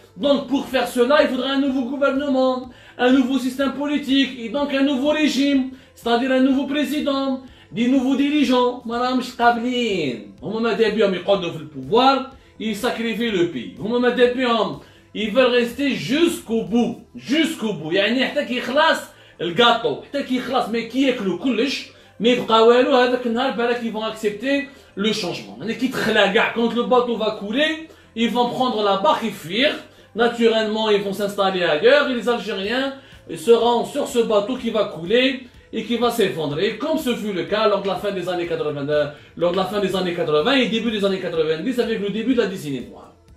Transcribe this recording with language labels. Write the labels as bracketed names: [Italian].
[French] Donc pour faire cela, il faudrait un nouveau gouvernement, un nouveau système politique, et donc un nouveau régime, c'est-à-dire un nouveau président, des nouveaux dirigeants. Madame Shqablin, au moment des biens, ils prennent le pouvoir, ils sacrifient le pays. Au moment des biens, ils veulent rester jusqu'au bout. [Arabic] يعني حتى كيخلص الجاتو, حتى كيخلص [French] mais qui [Arabic] ياكلوا كلش, [French] mais [Arabic] يبقى والو هذاك النهار بالك [French] ils vont accepter le changement. [Arabic] يعني كي تخلى كاع [French] quand le bateau va couler, ils vont prendre la barque et fuir. Naturellement, ils vont s'installer ailleurs et les Algériens seront sur ce bateau qui va couler et qui va s'effondrer, comme ce fut le cas lors de la fin des années 80, et début des années 90 avec le début de la décennie noire.